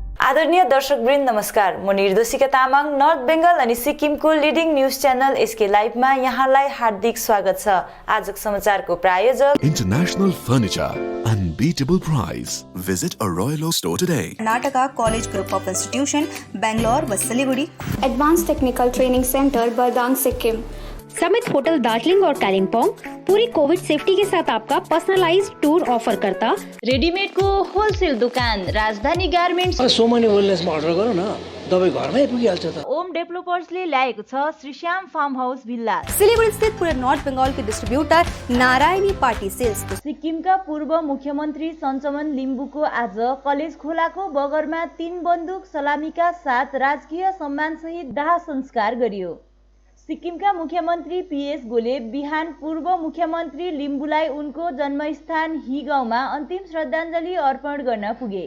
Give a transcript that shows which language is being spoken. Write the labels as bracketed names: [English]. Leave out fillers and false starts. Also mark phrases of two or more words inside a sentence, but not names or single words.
[Nepali] आदरणीय दर्शकवृन्द नमस्कार। म निर्दोषिका तामाङ नर्थ बेंगल अनि सिक्किमको [English] leading news channel [Nepali] एसके लाइभमा यहाँलाई हार्दिक स्वागत छ। आजको समाचारको प्रायोजक [English] International Furniture, unbeatable price. Visit a Royal Oak store today. Karnataka College Group of Institution, [Nepali] Bangalore व सिलीगुड़ी। [English] Advance Technical Training Centre Bardang Sikkim. [Hindi] समिट होटल दार्जिलिंग और कालिम्पोंग पूरी [English] Covid safety [Hindi] के साथ आपका [English] personalized tour offer [Hindi] करता। [Nepali] रेडीमेड को होलसेल दुकान राजधानी गार्मेन्ट्स। सोमनी वेलनेसमा अर्डर गरौँ न, दबाई घरमै पुगिहाल्छ त। ओम डेभलपर्सले ल्याएको छ श्रीश्याम फार्म हाउस भिल्ला। [Hindi] सिलीगुड़ी स्थित पूरे नॉर्थ बंगाल के डिस्ट्रीब्यूटर नारायणी पार्टी सेल्स। [Nepali] सिक्किमका पूर्व मुख्यमन्त्री सञ्चमन लिम्बुको आज कलेज खोलाको बगरमा 3 बन्दुक सलामीका साथ राजकीय सम्मानसहित दाह संस्कार गरियो। सिक्किमका मुख्यमन्त्री पीएस गोले बिहान पूर्व मुख्यमन्त्री लिम्बुलाई उनको जन्मस्थान हि गाउँमा अन्तिम श्रद्धाञ्जली अर्पण गर्न पुगे।